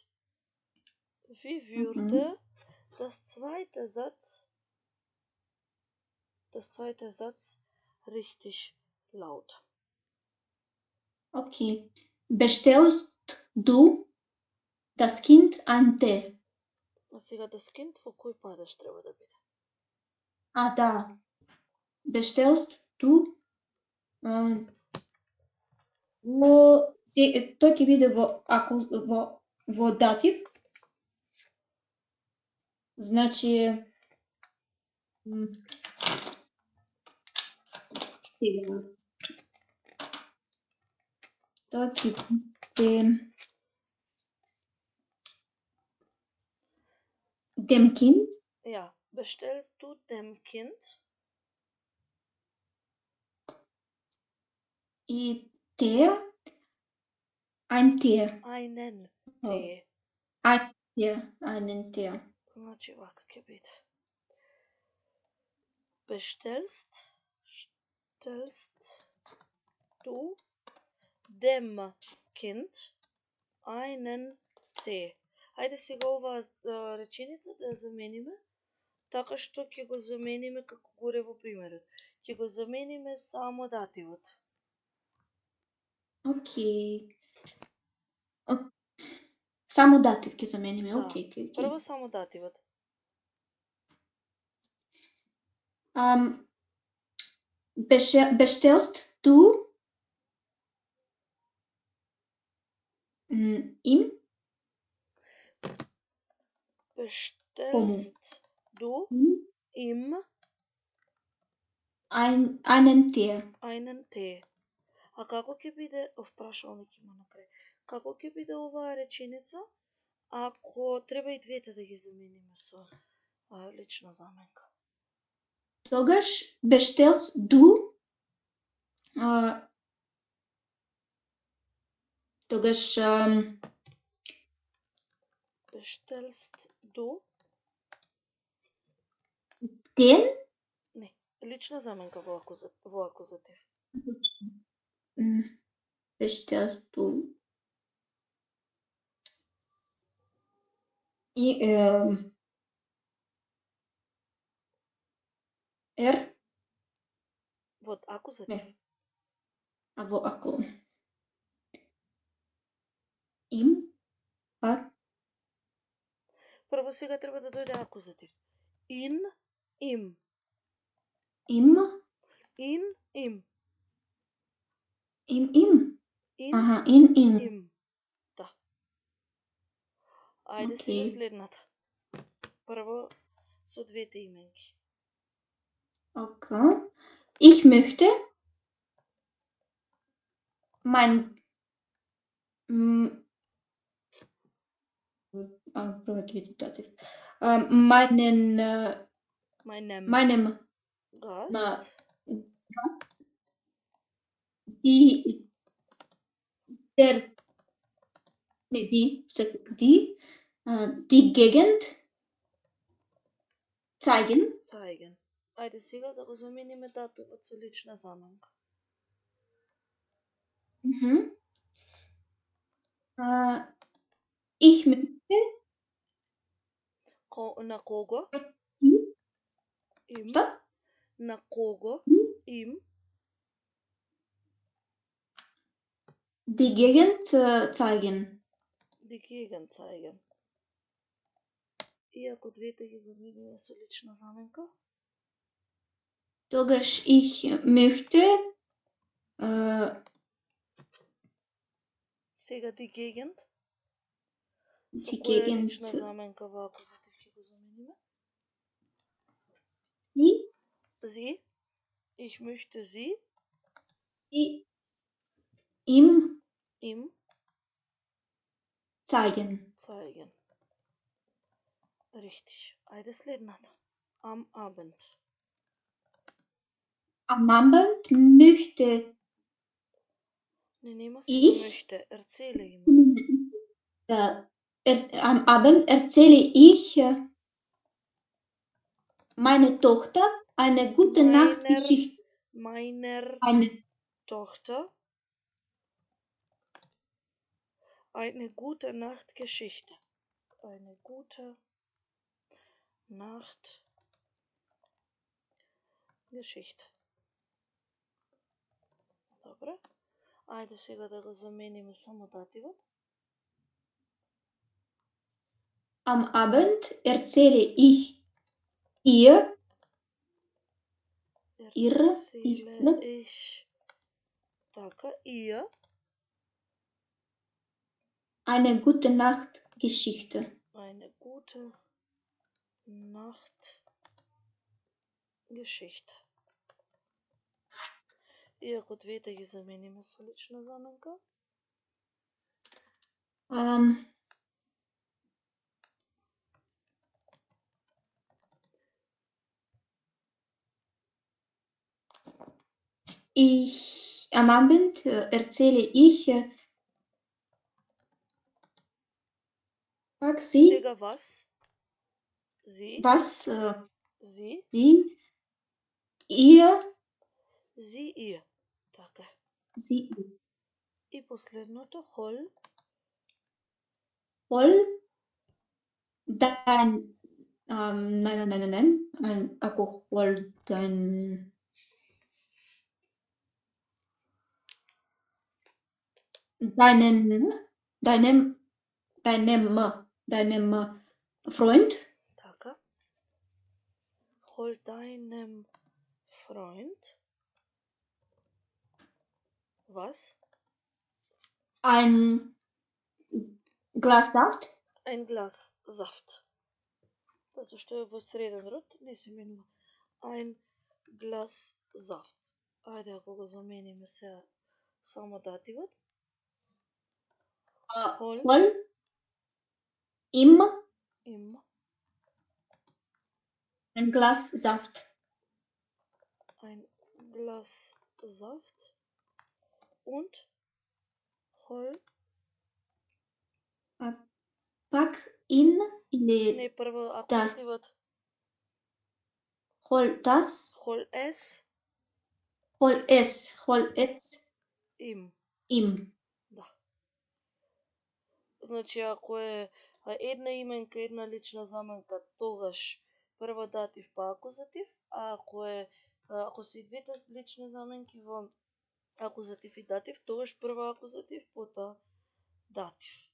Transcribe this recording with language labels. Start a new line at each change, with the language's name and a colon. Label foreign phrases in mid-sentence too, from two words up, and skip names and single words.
German: Wie würde das zweite Satz richtig lauten? Okay. Bestellst du das Kind ein Tee?
Macedonian: А сега
German: das Kind
Macedonian: во кој падаш треба да биде? Да.
German: Bestellst du
Macedonian: тој ќе биде во датив. Значи сега тоа ќе биде
German: dem Kind. Ja, bestellst du dem Kind? И Tee. Ein Tee. Einen Tee. Einen Tee.
Macedonian: Значи вака ќе биде. Bestellst du dem Kind einen Tee? Ајде сега оваа реченица да ја замениме, така што ќе го замениме како горе во примерот. Ќе го замениме само дативот. Окей. Само датив ќе замениме. Да. Окей. Прво само дативот.
German: Bestellst du ihm? Bestellst du ihm einen Tee? Einen Tee.
Macedonian: А како ќе биде, прашалник има на крај, како ќе биде оваа реченица, ако треба и двете да ги замениме со лична заменка? Тогаш
German: bestellst du
Macedonian: тогаш
German: Bestellst du? den
Macedonian: Не, лична заменка во акузатив.
German: bestellst du и
Macedonian: Во акузатив. Не. Во ако им Прво сега треба да дојде акузатив.
German: In, им. им In, им. им In, аха им
Macedonian: им. Да. Ајде сега Окей. следната. Прво со двете именки.
German: Okay. Ich möchte meinem Gast. die Gegend zeigen.
Macedonian: Ајде сега да го замениме датумот со лична заменка.
German: Ich möchte
Macedonian: На кого? Им. Што? На кого? Им.
German: Die Gegend zeigen. Die Gegend zeigen.
Macedonian: И ако двете ги замениме со лична заменка?
German: Тогаш ich möchte Сега die Gegend.
Macedonian: Со
German: die
Macedonian: која
German: Gegend
Macedonian: лична заменка во акузатив ќе го замениме?
German: Sie. Ich möchte sie. Ihm zeigen. Richtig.
Macedonian: Ајде следната.
German: Am Abend. Am Abend möchte
Macedonian: Не, нема сега möchte.
German: Erzähle ihm. Am Abend erzähle ich meine Tochter eine gute Nachtgeschichte. Meiner Tochter eine gute Nachtgeschichte. Eine gute Nachtgeschichte.
Macedonian: Добре. Ајде сега да го замениме само дативот.
German: Am Abend erzähle ich ihr eine gute Nachtgeschichte. Eine gute Nachtgeschichte.
Macedonian: И ако двете ги замениме со лична заменка?
German: Am Abend erzähle ich sie. Сега was? Sie. Was? Sie. Ihr. Sie, ihr. Така. Sie.
Macedonian: И последното хол.
German: Nein. Ако hol deinem Freund. Така. Hol deinem Freund. Was? Ein Glas Saft. Ein Glas Saft. Das ist
Macedonian: во среден род, не се менува.
German: Ein Glas Saft.
Macedonian: Ајде ако го замениме сега само дативот.
German: Hol. Ihm. Ein Glas Saft. Ein Glas Saft. Und hol. Pack in или
Macedonian: Не, прво
German: das.
Macedonian: акузативот.
German: Hol das. Hol es. Hol es. Hol es. Им.
Macedonian: Да. Значи, ако е една именка, една лична заменка, тогаш прво датив па акузатив, а ако се и двете лични заменки во акузатив и датив, тогаш прво акузатив, потоа датив.